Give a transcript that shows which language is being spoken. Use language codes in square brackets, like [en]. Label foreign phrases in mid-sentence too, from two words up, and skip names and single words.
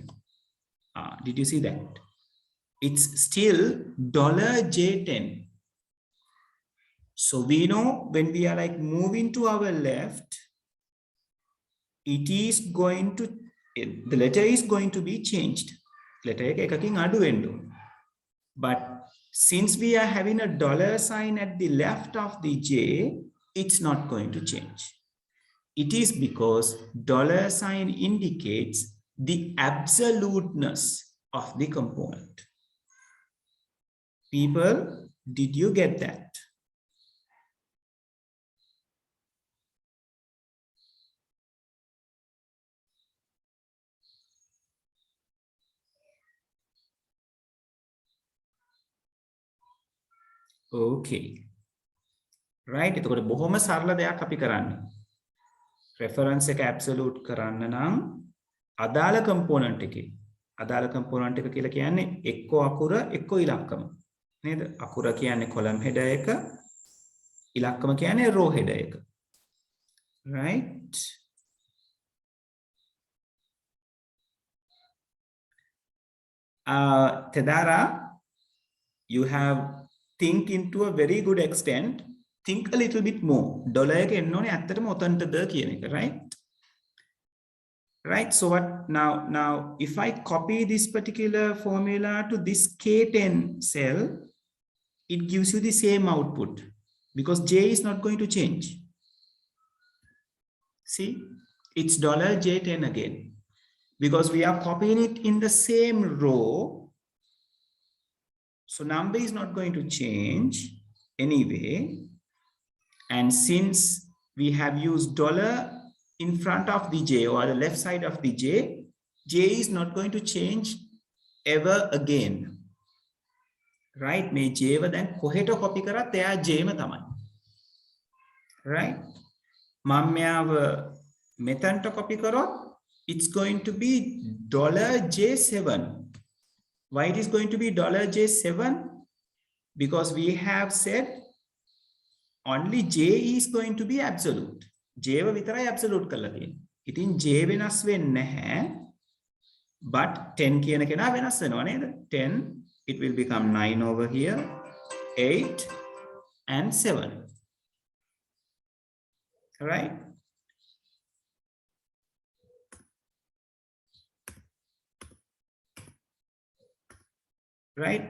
[en] Did you see that? It's still $J10. So we know when we are like moving to our left, it is going to, the letter is going to be changed. [si] Letter එකකින් අඩු වෙන්න ඕන. [en] But since we are having a dollar sign at the left of the J, it's not going to change. It is because dollar sign indicates the absoluteness of the component. People, did you get that? Okay. Right? [si] එතකොට බොහොම සරල දෙයක් අපි කරන්නේ. Reference එක absolute කරන්න නම් අදාළ component එකේ. අදාළ component එක කියලා කියන්නේ එක්ක අකුර එක්ක ඉලක්කම. නේද? අකුර කියන්නේ [en] column header [si] එක, ඉලක්කම කියන්නේ [en] row header [si] එක. [en] Right? Tedara, you have think into a very good extent. Think a little bit more. [si] Dollar එක එන්න ඕනේ ඇත්තටම ඔතනටද කියන එක, [en] right? Right? So what now if I copy this particular formula to this K10 cell, it gives you the same output because J is not going to change. See, it's $J10 again because we are copying it in the same row. So number is not going to change anyway. And since we have used dollar in front of the J or the left side of the J, J is not going to change ever again. [si] Right? May J then කොහෙට copy කරත් එයා J ම තමයි. Right? මම මෙයාව මෙතනට copy කරොත් [en] it's going to be $J7. Why it is going to be $J7? because we have said only J is going to be absolute. [si] J ව විතරයි absolute කරලා තියෙන්නේ. ඉතින් J වෙනස් වෙන්නේ නැහැ. But 10 කියන කෙනා වෙනස් වෙනවා නේද? 10, [en] it will become 9 over here, 8 and 7. Right? Right?